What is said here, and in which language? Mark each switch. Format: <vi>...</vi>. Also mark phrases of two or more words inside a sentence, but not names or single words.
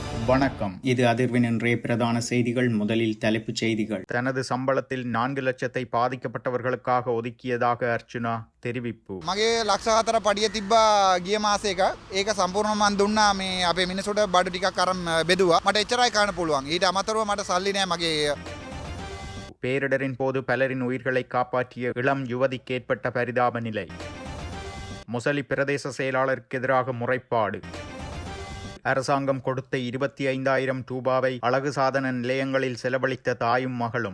<ta>வணக்கம். இது அதிர்வின் இன்றைய பிரதான செய்திகள். முதலில் தலைப்புச் செய்திகள். தனது சம்பளத்தில் 4 லட்சத்தை பாதிக்கப்பட்டவர்களுக்காக ஒதுக்கியதாக அர்ச்சுனா தெரிவிப்பு.</ta> <si>මගේ ලක්ෂ 4 පඩිය තිබ්බා ගිය මාසෙක. ඒක සම්පූර්ණයෙන්ම මන් දුන්නා මේ අපේ මිනිසුන්ට බඩු ටිකක් අරන් බෙදුවා. මට එච්චරයි කරන්න පුළුවන්. ඊට අමතරව මට සල්ලි නෑ මගේ.</si> <ta>பேரிடரின் போது பலரின் உயிர்களை காப்பாற்றிய இளம் யுவதிக்கு ஏற்பட்ட பரிதாப நிலை. முசலி பிரதேச செயலாளருக்கு எதிராக முறைப்பாடு. அரசாங்கம் கொடுத்த 25,000 ரூபாவை அழகு சாதன நிலையங்களில் செலவழித்த தாயும் மகளும்.</ta>